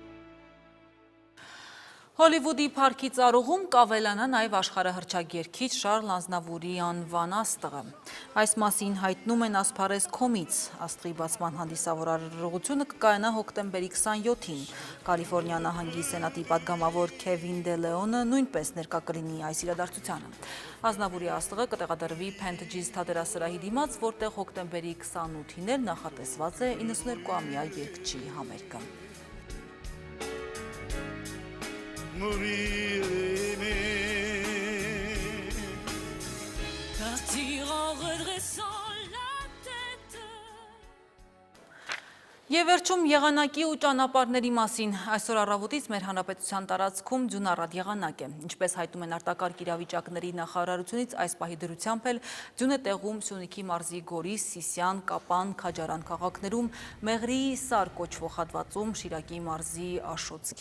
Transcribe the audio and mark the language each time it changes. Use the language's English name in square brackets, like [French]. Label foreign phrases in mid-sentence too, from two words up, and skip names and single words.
[Armenian] Հոլիվուդի փառքի ծառուղում կավելանա նաև աշխարհահռչակերգիչ Շարլ Ազնավուրի անվան աստղը։ Այս մասին հայտնում են Ասփարեզ.com-ից։ Աստղի բացման հանդիսավոր արարողությունը կկայանա հոկտեմբերի 27-ին։ Կալիֆոռնիա նահանգի սենատի պատգամավոր Քևին Դե Լեոնը նույնպես ներկա կլինի այս իրադարձությանը։ Ազնավուրի աստղը կտեղադրվի Փենթջիզ թատերասրահի դիմաց, որտեղ հոկտեմբերի 28-ին էլ նախատեսված է 92-ամյա երգչի համերգը։ [French] Mourir aimé, partir en redressant la tête. [Armenian] Եվ վերջում եղանակի ու ճանապարհների մասին այսօր առավոտից մեր հանրապետության տարածքում ձյունառատ եղանակ է։ Ինչպես հայտնում են արտակարգ իրավիճակների նախարարությունից, այս պահի դրությամբ էլ ձյուն է տեղում Սյունիքի մարզի Գորիս, Սիսիան, Կապան, Քաջարան քաղաքներում, Մեղրի Սար կոչվող հատվածում, Շիրակի մարզի Աշոց